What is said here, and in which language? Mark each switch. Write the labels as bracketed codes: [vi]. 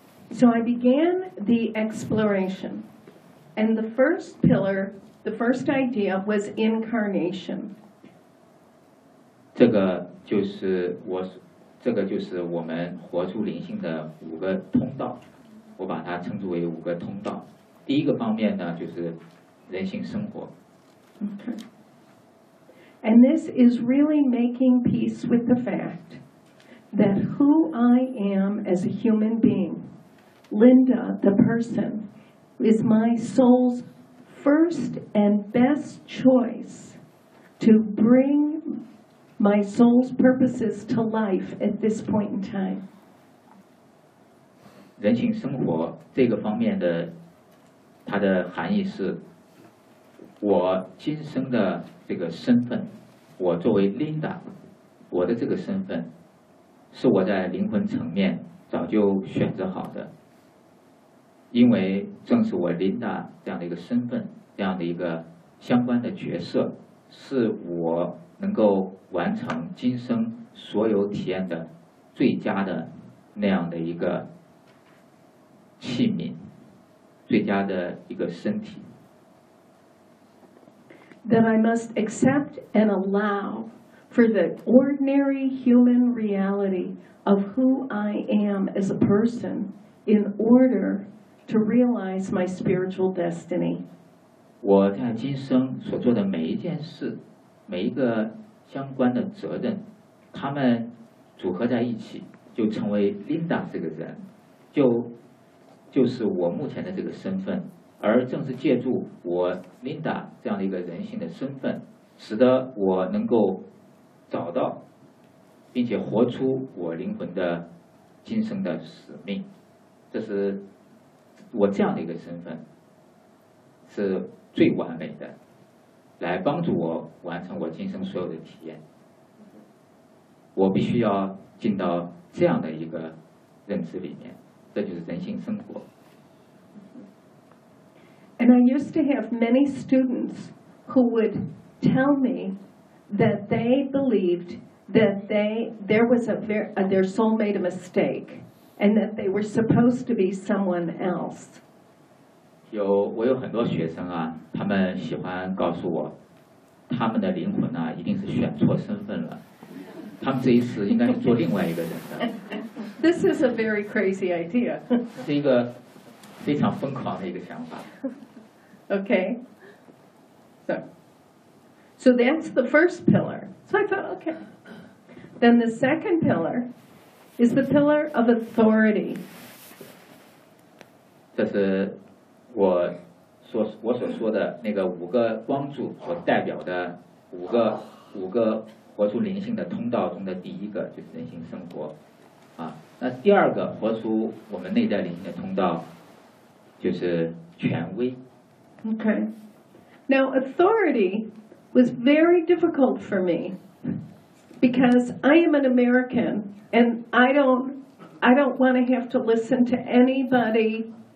[en] So I began the exploration, and the first pillar, the first idea was incarnation. [zh] 这个。就是我，这个就是我们活出灵性的五个通道，我把它称之为五个通道。第一个方面呢，就是人性生活。 [en] Okay. And this is really making peace with the fact that who I am as a human being, Linda, the person, is my soul's first and best choice to bring. My soul's purposes to life at this point in time. [zh] 人性生活这个方面的，它的含义是，我今生的这个身份，我作为 Linda， 我的这个身份，是我在灵魂层面早就选择好的。因为正是我 Linda 这样的一个身份，这样的一个相关的角色，是我。能够完成今生所有体验的最佳的那样的一个器皿，最佳的一个身体。 [en] That I must accept and allow for the ordinary human reality of who I am as a person in order to realize my spiritual destiny. [zh] 我在今生所做的每一件事。每一个相关的责任，他们组合在一起，就成为 Linda 这个人，就是我目前的这个身份。而正是借助我 Linda 这样的一个人性的身份，使得我能够找到，并且活出我灵魂的今生的使命。这是我这样的一个身份，是最完美的。来帮助我完成我今生所有的体验，我必须要进到这样的一个认知里面，这就是人性生活。 [en] And I used to have many students who would tell me that they believed that their soul made a mistake and that they were supposed to be someone else. [zh] 我有很多学生啊，他们喜欢告诉我，他们的灵魂呢、啊、一定是选错身份了，他们这一次应该是做另外一个人的。 [en] This is a very crazy idea. [zh] 是一个非常疯狂的一个想法。 [en] Okay. So that's the first pillar. So I thought, okay. Then the second pillar is the pillar of authority. [zh] 这是。我所说的那个五个光柱所代表的五个活出灵性的通道中的第一个就是人性生活，啊，那第二个活出我们内在灵性的通道就是权威。 [en] Okay, now authority was very difficult for me because I am an American and I don't want to have to listen to anybody.